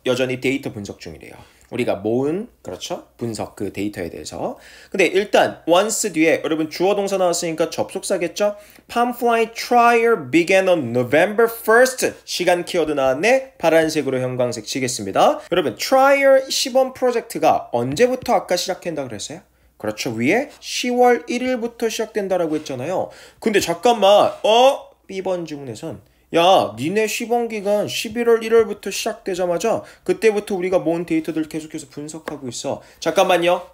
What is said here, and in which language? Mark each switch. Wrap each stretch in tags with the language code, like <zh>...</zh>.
<ko>여전히 데이터 분석 중이래요. 우리가 모은 그렇죠. 분석 그 데이터에 대해서. 근데 일단 once 뒤에 여러분 주어 동사 나왔으니까 접속사겠죠.</ko> <en>Palm flight trial began on November 1st.</en> <ko>시간 키워드 나왔네. 파란색으로 형광색 치겠습니다. 여러분 trial 시범 프로젝트가 언제부터 아까 시작한다 그랬어요? 그렇죠. 위에 10월 1일부터 시작된다라고 했잖아요. 근데 잠깐만. B번 지문에선 야, 니네 시범기간 11월 1월부터 시작되자마자 그때부터 우리가 모은 데이터들 계속해서 분석하고 있어. 잠깐만요.</ko>